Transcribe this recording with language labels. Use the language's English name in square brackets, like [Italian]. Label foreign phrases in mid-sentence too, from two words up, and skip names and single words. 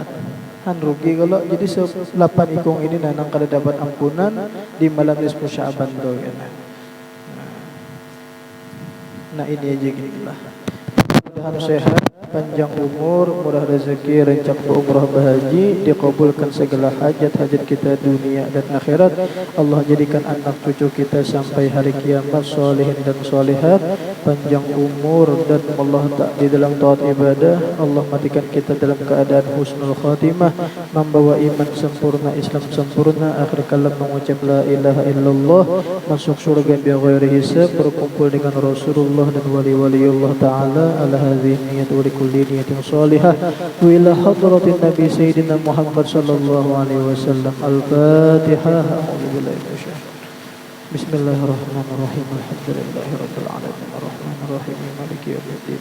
[Banjar] Han rugi kalau jadi 8 ikung ini nanang kada dapat ampunan di malam nisfu Sya'ban tuh ya. [Indonesian] Nah ini aja gitulah. Mudah-mudahan sehat, panjang umur, murah rezeki, rencak umrah bahaji, dikabulkan segala hajat-hajat kita dunia dan akhirat. Allah jadikan anak cucu kita sampai hari kiamat solehin dan solehat, panjang umur dan Allah tak di dalam taat ibadah. Allah matikan kita dalam keadaan [Arabic] حسن الخاتمة, [Indonesian] membawa iman sempurna, Islam sempurna, akhir kalam mengucap [Arabic] لا إله إلا الله, [Indonesian] masuk surga [Arabic] بغير حساب, [Indonesian] berkumpul dengan Rasulullah dan wali-waliullah [Arabic] تعالى على هذه النية ولكل نية صالحة وإلى حضرة النبي سيدنا محمد صلى الله عليه وسلم. Al-Fatihah. بسم الله الرحمن الرحيم. الحمد لله رب العالمين. الرحمن الرحيم. مالك يوم الدين.